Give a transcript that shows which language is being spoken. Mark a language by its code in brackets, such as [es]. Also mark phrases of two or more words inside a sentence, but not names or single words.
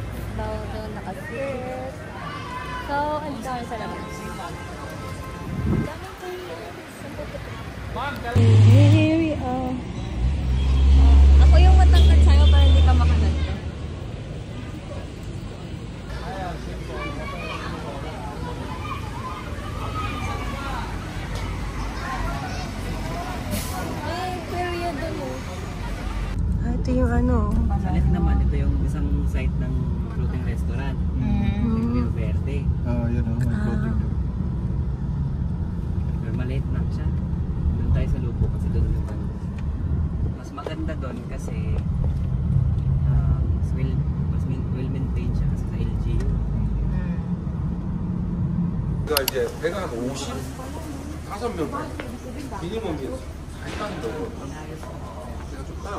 [tl] Bawal daw naka-skirt. So, ang dami sa labas. [en] Here we are. [tl] Ako yung matangkad sa'yo para hindi ka makananta. Ay, period mo. Ito yung ano. Salit naman, ito yung isang site ng floating restaurant. Rio Verde. Oo, yun o. May floating doon. Pero maliit lang siya. Doon tayo sa Lupo kasi doon yung ano. Mas maganda doon kasi mas [en] well maintained [tl] siya kasi sa LGU. [ko] 그러니까 이제 배가 한 50, 5명 미니멈이었어. 일단은 배가 좀 커요.